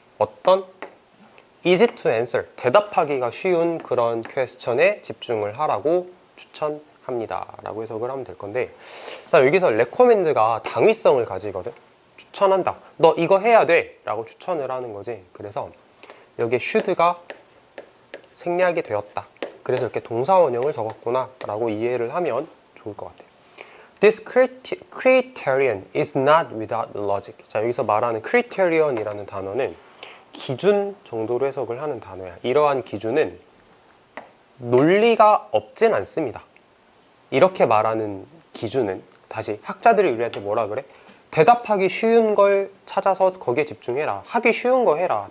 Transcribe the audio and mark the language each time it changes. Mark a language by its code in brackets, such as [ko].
[ko] 어떤 [en] easy to answer, [ko] 대답하기가 쉬운 그런 퀘스천에 집중을 하라고 추천합니다 라고 해석을 하면 될 건데, 자, 여기서 recommend가 당위성을 가지거든. 추천한다, 너 이거 해야 돼 라고 추천을 하는 거지. 그래서 여기에 should가 생략이 되었다. 그래서 이렇게 동사 원형을 적었구나 라고 이해를 하면 좋을 것 같아요. [en] This criterion is not without logic. [ko] 자, 여기서 말하는 criterion이라는 단어는 기준 정도로 해석을 하는 단어야. 이러한 기준은 논리가 없진 않습니다. 이렇게 말하는 기준은, 다시 학자들이 우리한테 뭐라 그래? 대답하기 쉬운 걸 찾아서 거기에 집중해라. 하기 쉬운 거 해라.